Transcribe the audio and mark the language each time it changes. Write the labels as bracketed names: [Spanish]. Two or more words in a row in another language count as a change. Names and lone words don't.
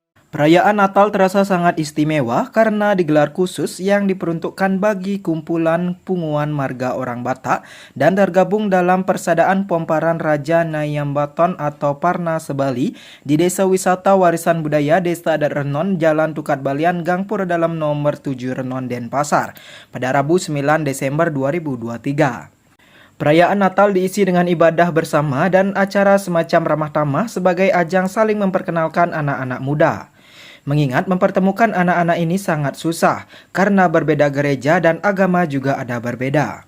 [Indonesian] Perayaan Natal terasa sangat istimewa karena digelar khusus yang diperuntukkan bagi kumpulan punguan marga orang Batak dan tergabung dalam Persaudaraan Pomparan Raja Nayambaton atau Parna Sebali di Desa Wisata Warisan Budaya Desa Adat Renon, Jalan Tukat Balian, Gang Pura Dalam nomor 7 Renon, Denpasar pada Rabu 9 Desember 2023. Perayaan Natal diisi dengan ibadah bersama dan acara semacam ramah tamah sebagai ajang saling memperkenalkan anak-anak muda. Mengingat mempertemukan anak-anak ini sangat susah karena berbeda gereja dan agama juga ada berbeda.